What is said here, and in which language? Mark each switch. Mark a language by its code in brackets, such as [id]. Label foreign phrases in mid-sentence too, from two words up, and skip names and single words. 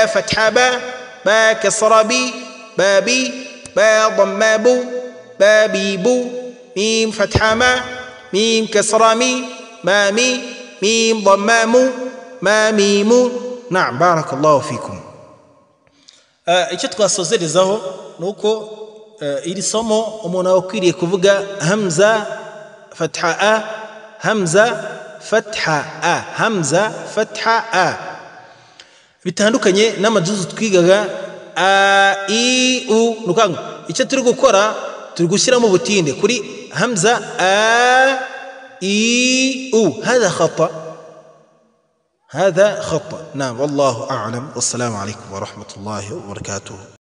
[ar] فتحة با كسرة بابي با ضمابو بابيبو ميم فتحة ميم كسرة مامي ميم ضمامو ماميمو نعم بارك الله فيكم [rw] icyo twasozerezaho nuko iri somo umuntu akwiriye kuvuga hamza [ar] فتحة أ همزة فتحة أ همزة فتحة أ [rw] bitandukanye n'amajuzu twigaga a i u nukanga icyo turi gukora turi gushyira mu butinde kuri hamza a i u [ar] هذا خطأ نعم والله أعلم والسلام عليكم ورحمة الله وبركاته.